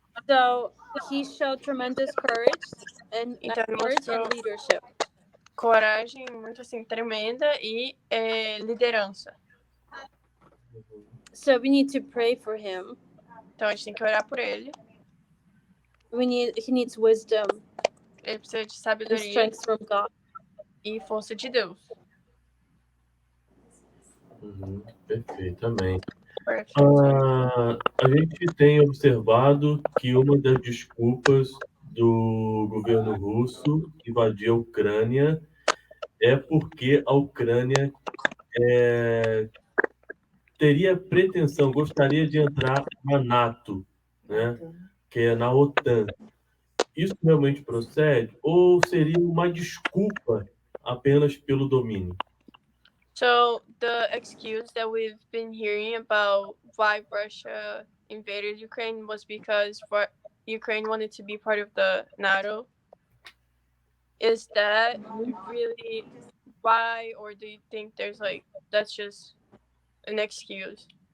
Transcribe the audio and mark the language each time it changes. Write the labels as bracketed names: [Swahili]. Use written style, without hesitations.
[English] So he showed tremendous courage and [Portuguese] Então ele mostrou [English] leadership. [Portuguese] Coragem muito assim tremenda e liderança. [English] So we need to pray for him. [Portuguese] Então a gente tem que orar por ele. [English] He needs wisdom. [Portuguese] Ele precisa de sabedoria [English] and strength from God. [Portuguese] E força de Deus. Perfeitamente. A gente tem observado que uma das desculpas do governo russo invadir a Ucrânia é porque a Ucrânia teria pretensão, gostaria de entrar na NATO, né? Que é na OTAN. Isso realmente procede ou seria uma desculpa apenas pelo domínio? [English] So the excuse that we've been hearing about why Russia invaded Ukraine was because Ukraine wanted to be part of the NATO. Is that really why, or do you think there's that's just an excuse?